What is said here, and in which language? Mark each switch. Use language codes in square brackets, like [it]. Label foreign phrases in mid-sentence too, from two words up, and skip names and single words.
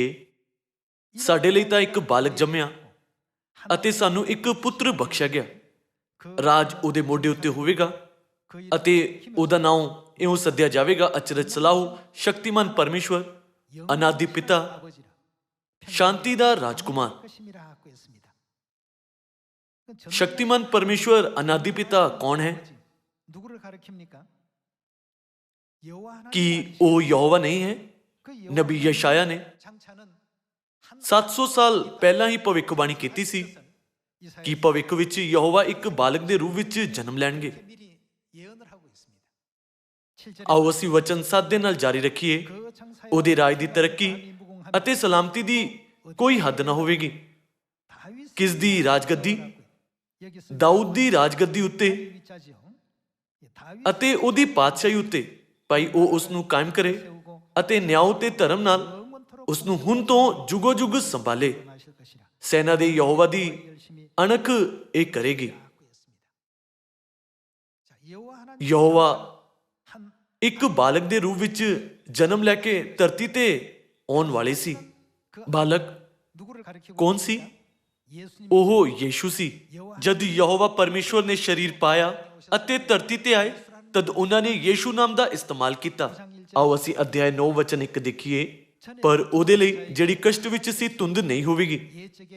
[pa] ਸਾਡੇ ਲਈ ਤਾਂ ਇੱਕ ਬਾਲਕ ਜੰਮਿਆ ਅਤੇ ਸਾਨੂੰ ਇੱਕ ਪੁੱਤਰ ਬਖਸ਼ਿਆ ਗਿਆ। ਰਾਜ ਉਹਦੇ ਮੋਢੇ ਉੱਤੇ ਹੋਵੇਗਾ ਅਤੇ ਉਹਦਾ ਨਾਮ ਇਉਂ ਸੱਦਿਆ ਜਾਵੇਗਾ, ਅਚਰਜ ਸਲਾਹੂ, ਸ਼ਕਤੀਮਾਨ ਪਰਮੇਸ਼ਵਰ, ਅਨਾਦਿ ਪਿਤਾ, ਸ਼ਾਂਤੀ ਦਾ ਰਾਜਕੁਮਾਰ। [ko] 것임이라 하고 했습니다. [pa] ਸ਼ਕਤੀਮਾਨ ਪਰਮੇਸ਼ਵਰ ਅਨਾਦਿ ਪਿਤਾ ਕੌਣ ਹੈ? [ko] 누구를 가리킵니까? 여호와 하나님 [pa] ਕੀ ਉਹ ਯਹੋਵਾ ਨਹੀਂ ਹੈ? [ko] 그 [pa] ਨਬੀ ਯਸ਼ਾਇਆ ਨੇ [ko] 장차는 한 [pa] 700 ਸਾਲ ਪਹਿਲਾਂ ਹੀ ਭਵਿੱਖਬਾਣੀ ਕੀਤੀ ਸੀ ਕਿ ਭਵਿੱਖ ਵਿੱਚ ਯਹੋਵਾ ਇੱਕ ਬਾਲਕ ਦੇ ਰੂਪ ਵਿੱਚ ਜਨਮ ਲੈਣਗੇ। [ko] 미리 예언을 하고 있습니다. 7절에 [pa] ਆਓ ਅਸੀਂ ਵਚਨ 7 ਦੇ ਨਾਲ ਜਾਰੀ ਰੱਖੀਏ। [ko] 그 창사의 [pa] ਉਹਦੇ ਰਾਜ ਦੀ ਤਰੱਕੀ ਅਤੇ ਸਲਾਮਤੀ ਦੀ ਕੋਈ ਹੱਦ ਨਾ ਹੋਵੇਗੀ। [ko] 다윗 [pa] ਕਿਸ ਦੀ ਰਾਜਗੱਦੀ? [ko] 여기 쓰 [pa] ਦਾਊਦ ਦੀ ਰਾਜਗੱਦੀ ਉੱਤੇ [ko] 위자지요. 다윗 [pa] ਅਤੇ ਉਹਦੀ ਪਾਤਸ਼ਾਹੀ ਉੱਤੇ। ਭਾਈ ਉਹ ਉਸ ਨੂੰ ਕਾਇਮ ਕਰੇ ਅਤੇ ਨਿਆਂ ਤੇ ਧਰਮ ਨਾਲ [ko] 영원토록 [pa] ਉਸ ਨੂੰ ਹੁਣ ਤੋਂ ਜੁਗੋ ਜੁਗ ਸੰਭਾਲੇ। [ko] 하실 것이라 [pa] ਸੈਨਾ ਦੇ ਯਹੋਵਾ ਦੀ [ko] 열심히 [pa] ਅਣਖ ਇਹ ਕਰੇਗੀ। [ko] 하고 있습니다. 자, 여호와 하나님 [pa] ਯਹੋਵਾ [ko] 한 [pa] ਇੱਕ ਬਾਲਕ ਦੇ ਰੂਪ ਵਿੱਚ ਜਨਮ ਲੈ ਕੇ ਧਰਤੀ ਤੇ ਆਉਣ ਵਾਲੇ ਸੀ। ਬਾਲਕ [ko] 누구를 가리키고 [pa] ਕੌਣ ਸੀ? [ko] 예수님 [pa] ਉਹ ਯੀਸ਼ੂ ਸੀ। ਜਦ ਯਹੋਵਾ ਪਰਮੇਸ਼ਵਰ ਨੇ ਸਰੀਰ ਪਾਇਆ ਅਤੇ ਧਰਤੀ ਤੇ ਆਏ ਤਦ ਉਹਨਾਂ ਨੇ ਯੀਸ਼ੂ ਨਾਮ ਦਾ ਇਸਤੇਮਾਲ ਕੀਤਾ। ਆਓ ਅਸੀਂ ਅਧਿਆਇ 9 ਵਚਨ 1 ਦੇਖੀਏ। ਪਰ ਉਹਦੇ ਲਈ ਜਿਹੜੀ ਕਸ਼ਟ ਵਿੱਚ ਸੀ ਧੁੰਦ ਨਹੀਂ ਹੋਵੇਗੀ। [ko] 예적의